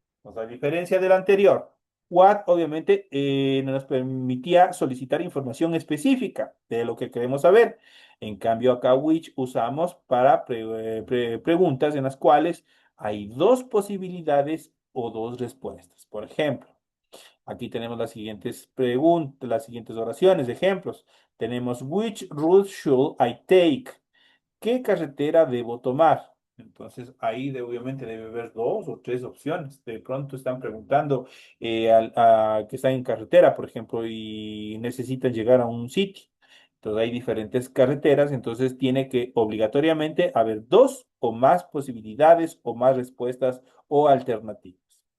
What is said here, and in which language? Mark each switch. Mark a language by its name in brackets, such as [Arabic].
[Spanish] O sea, a diferencia del anterior, what obviamente nos permitía solicitar información específica de lo que queremos saber. En cambio, acá which usamos para preguntas en las cuales hay dos posibilidades o dos respuestas. Por ejemplo, aquí tenemos las siguientes preguntas, las siguientes oraciones, ejemplos. Tenemos, [English] which route should I take? [Spanish] ¿Qué carretera debo tomar? Entonces, ahí obviamente debe haber dos o tres opciones. De pronto están preguntando que están en carretera, por ejemplo, y necesitan llegar a un sitio. Entonces, hay diferentes carreteras, entonces tiene que obligatoriamente haber dos o más posibilidades o más respuestas o alternativas.